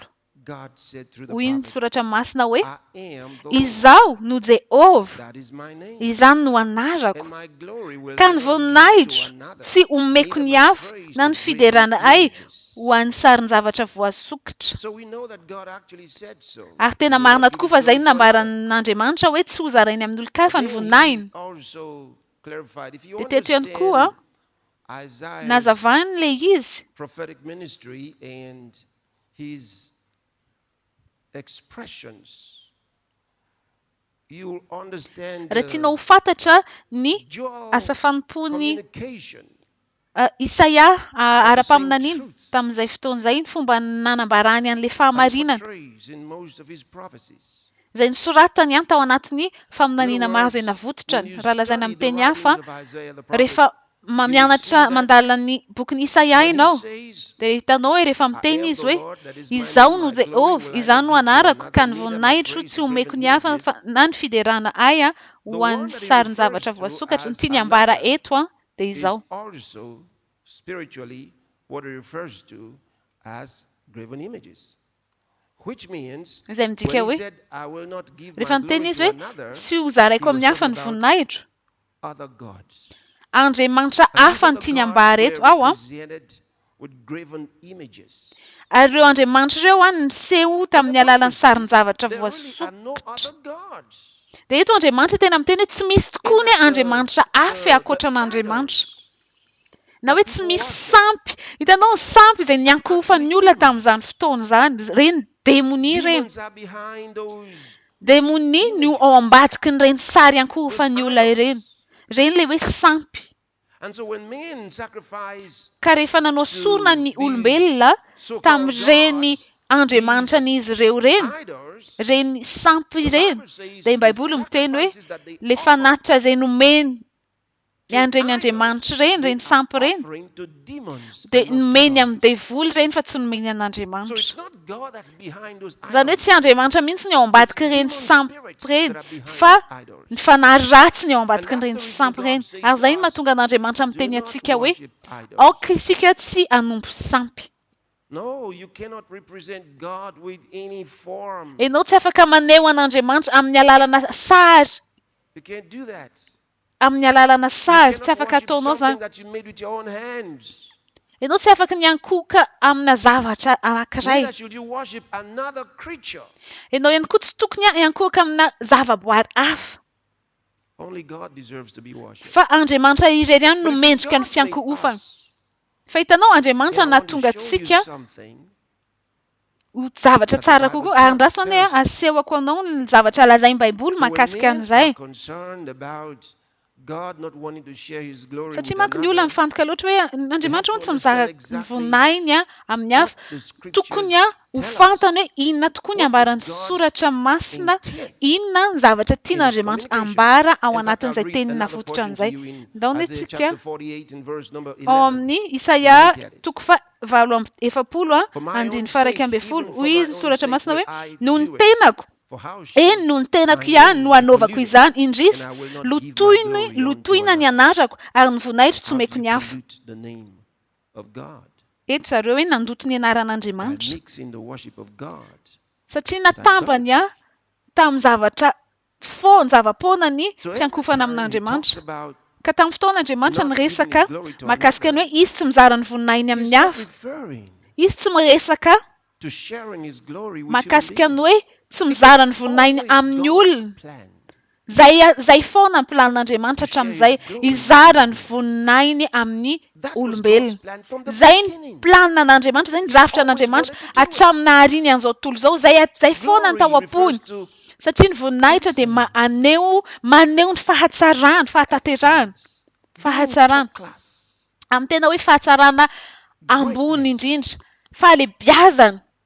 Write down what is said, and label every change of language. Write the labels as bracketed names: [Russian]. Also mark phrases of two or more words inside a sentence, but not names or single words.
[Malagasy] Hoy ny soratra masina hoe izaho no Jehova, izany no anarako, ka ny voninahitro tsy omeko ny hafa na ny fiderana ay ho an'ny sarin-javatra voasokitra. Ary tena marina tokoa fa izay nambaran'Andriamanitra hoe tsy ho zarainy amin'ny olon-kafa ny voninahiny. Dia teto ihany koa nazavany ilay izy [English] expressions. You understand [Malagasy] raha tianao ho fantatra ny asa fanompony Isaia ara-paminaniny tamin'izay fotoan'izay ny fomba nanambarany an'ilay fahamarinana izay nisoratany tao anatin'ny faminaniana maro izay navototrany. Raha lazaina amin'ny teny hafa rehefa mianatra mandala ny bokin'i Isaia ianao dia hitanao hoe rehefa miteny izy hoe izaho no Jehova, izany no anarako, ka ny voninahitro tsy omeko ny hafa na ny fiderana ay ho an'ny sarin-javatra voasokatra. Ny tiany ambara eto dia izao. [English] Spiritually, what it refers to as graven images. Which means [Malagasy] izay midika hoe [English] I will not give my [Malagasy] rehefa miteny [English] glory [Malagasy] izy [English] to [Malagasy] hoe [English] another, [Malagasy] tsy ho zaraiko amin'ny hafa ny voninahitro, [English] other gods. [Malagasy] Andriamanitra hafa ny tiany ambara eto ao [English] with graven images. [Malagasy] Ary ireo andriamanitra ireo niseho tamin'ny alalan'ny sarin-javatra voasokatra. Dia eto Andriamanitra tena miteny hoe tsy misy tokoa ny andriamanitra hafa ankoatran'Andriamanitra. na hoe tsy misy sampy hitanao ny sampy izay niankofan'ny olona tamin'izany fotoana zany reny démonie reny [English] Demons are behind those. [Malagasy] démonie no ao ambadiky ny reny sary ankofan'ny olona ireny reny le hoe sampy [English] And so when men sacrifice [Malagasy] ka rehefa nanao sorona ny olombelona tamin'ireny andriamanitra n'izy ireo reny [English] idols, [Malagasy] reny sampy [English] the [Malagasy] reny [English] Bible says [Malagasy] dia ny [English] the [Malagasy] baiboly miteny hoe [English] sacrifices that they [Malagasy] le [English] offer [Malagasy] fanatitra izay nomeny ny [English] to [Malagasy] andreny [English] idols, [Malagasy] andriamanitra reny [English] they [Malagasy] reny [English] are [Malagasy] sampy reny [English] offering to demons [Malagasy] dia [English] and not to [Malagasy] nomeny [English] God. [Malagasy] amin'ny devoly reny fa tsy nomeny [English] So [Malagasy] an'andriamanitra [English] it's not God that's behind those [Malagasy] zany hoe [English] idols. [Malagasy] tsy andriamanitra mihitsy ny ao ambadiky [English] It's [Malagasy] reny [English] demon [Malagasy] sampy [English] spirits [Malagasy] reny [English] that are behind [Malagasy] fa [English] idols. [Malagasy] ny fanahy ratsy ny ao ambadiky [English] And [Malagasy] ny reny [English] that's the [Malagasy] sampy [English] reason [Malagasy] reny [English] God says [Malagasy] ary [English] to [Malagasy] zay no [English] us, [Malagasy] mahatonga an'andriamanitra [English] Do [Malagasy] miteny [English] not [Malagasy] antsika hoe [English] worship idols. [Malagasy] aoka isika tsy hanompo sampy [English] No, you cannot represent God with any form. [Malagasy] ianao tsy afaka maneho an'andriamanitra amin'ny alalana sary [English] You can't do that. [Malagasy] amin'ny alalana [English] You [Malagasy] sary tsy [English] cannot [Malagasy] afaka [English] worship [Malagasy] ataonao [English] something [Malagasy] zany [English] that you made with your own hands. [Malagasy] ianao tsy afaka niankoka amina zavatra anankiray [English] Neither should you worship another creature. [Malagasy] ianao ihany koa tsy tokony hiankoka amina zavaboary hafa [English] Only God deserves to be worshipped. [Malagasy] fa andriamanitra irery ihany no [English] But you see, [Malagasy] mendrika ny [English] God made [Malagasy] fiankohofana [English] us. [Malagasy] fa hitanao [English] And [Malagasy] andriamanitra [English] I want to [Malagasy] nahatonga [English] show [Malagasy] antsika [English] you something. [Malagasy] ho zavatra [English] That the [Malagasy] tsara [English] Bible [Malagasy] kokoa ary ndraso [English] tells [Malagasy] ane [English] us. [Malagasy] asehoko anao ny zavatra lazain'ny baiboly [English] So when [Malagasy] mahakasika [English] men [Malagasy] an'izay [English] are concerned about God not wanting to share his glory with [Malagasy] satria manko ny olona [English] another, [Malagasy] mifantoka loatra hoe andriamanitra hono tsy mizara [English] understand exactly [Malagasy] vonainy amin'ny hafa [English] what the scriptures [Malagasy] tokony ho [English] tell us. [Malagasy] fantany hoe inona tokoa ny [English] What is [Malagasy] ambaran'ny [English] God's [Malagasy] soratra masina [English] intent [Malagasy] inona ny zavatra [English] in his [Malagasy] tian'andriamanitra [English] communication. [Malagasy] ambara ao [English] In fact, I'll [Malagasy] anatin'izay [English] read [Malagasy] tenina [English] another [Malagasy] fototra [English] portion to [Malagasy] an'izay [English] you in [Malagasy] ndaony [English] Isaiah [Malagasy] tsika [English] chapter 48 and verse number [Malagasy] ao [English] 11. [Malagasy] amin'ny isaia [English] Look at it. [Malagasy] toko fa valo amby efapolo [English] For my own [Malagasy] andiny faraika [English] sake, [Malagasy] amby [English] even [Malagasy] folo [English] for [Malagasy] hoy [English] my [Malagasy] izy [English] own [Malagasy] soratra [English] sake [Malagasy] masina [English] will [Malagasy] hoe [English] I [Malagasy] noho ny [English] do it. [Malagasy] tenako [English] For how shall [Malagasy] eny noho ny tenako [English] my [Malagasy] ihany [English] name [Malagasy] no [English] be [Malagasy] anaovako [English] polluted? [Malagasy] izany indrisy [English] And I will not give my glory unto [Malagasy] lotoina ny [English] another. [Malagasy] anatrako ary ny voninahitro tsy [English] How do [Malagasy] omeko [English] you [Malagasy] ny hafa [English] pollute the name of God? [Malagasy] eto zareo hoe nandoto ny [English] By [Malagasy] anaran'andriamanitra [English] mixing the worship of God. [Malagasy] satria natambany tamin'ny zavatra fony zava-pona ny [English] So every [Malagasy] fiankofana [English] time he talks [Malagasy] amin'andriamanitra [English] about [Malagasy] ka tamin'ny fotoan'andriamanitra [English] not [Malagasy] ny [English] giving [Malagasy] resaka [English] his glory to [Malagasy] mahakasika ny [English] another, [Malagasy] hoe izy tsy mizara ny voninahiny [English] he's [Malagasy] amin'ny [English] not [Malagasy] hafa [English] referring [Malagasy] izy tsy miresaka [English] to sharing his glory with human [Malagasy] mahakasika ny [English] beings. [Malagasy] hoe tsy mizara ny voninahiny [English] Always [Malagasy] amin'ny [English] God's [Malagasy] olona [English] plan [Malagasy] zay foana ny plan'andriamanitra [English] to share [Malagasy] hatramin'izay [English] his glory with [Malagasy] izara ny [English] human beings. [Malagasy] voninahiny amin'ny [English] That was [Malagasy] olombelona [English] God's plan from the [Malagasy] zay ny [English] beginning. [Malagasy] planina n'andriamanitra zay ny drafitra [English] always [Malagasy] n'andriamanitra [English] wanted to do it. [Malagasy] hatramin'ny ahariny an'izao tontolo izao zay foana ny [English] Glory [Malagasy] tao am-pony [English] refers to [Malagasy] satria ny voninahitra dia maneho ny fahatsarana fahatanterahana [English] being [Malagasy] fahatsarana [English] top class. [Malagasy] amin'ny tena hoe fahatsarana ambony indrindra fahalebiazana